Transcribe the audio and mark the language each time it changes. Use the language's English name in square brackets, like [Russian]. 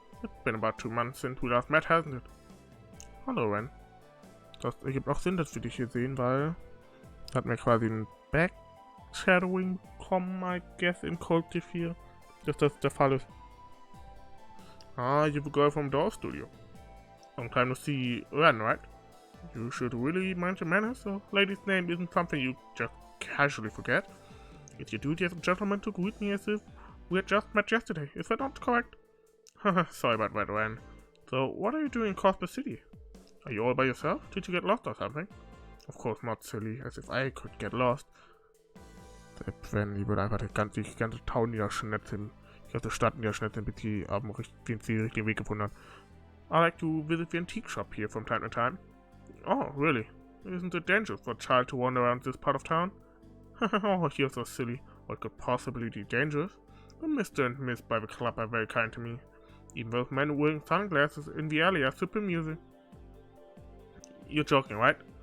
[English] It's been about 2 months since we last met, hasn't it? [German] Hallo, Ren. Das ergibt auch Sinn, dass wir dich hier sehen, weil hat mir quasi ein Backshadowing bekommen, [English] I guess, [German] in Collective hier, dass das der Fall ist. [English] Ah, you're the girl from Doll Studio. Long time no see, Ren, right? You should really mind your manners. A lady's name isn't something you just casually forget. It's your duty as a gentleman to greet me as if we had just met yesterday. Is that not correct? Sorry about that, Ren. So, what are you doing in Crossbell City? Are you all by yourself? Did you get lost or something? Of course not, silly, as if I could get lost. [German] Selbst wenn, die würde einfach die ganze Town niederschnetzen. Die ganze Stadt niederschnetzen, bis sie den richtigen Weg gefunden hat. [English] I like to visit the antique shop here from time to time. Oh, really? Isn't it dangerous for a child to wander around this part of town? Oh, you're so silly. What could possibly be dangerous? The Mr. and Miss by the club are very kind to me. Even those men wearing sunglasses in the alley are super amusing. You're joking, right?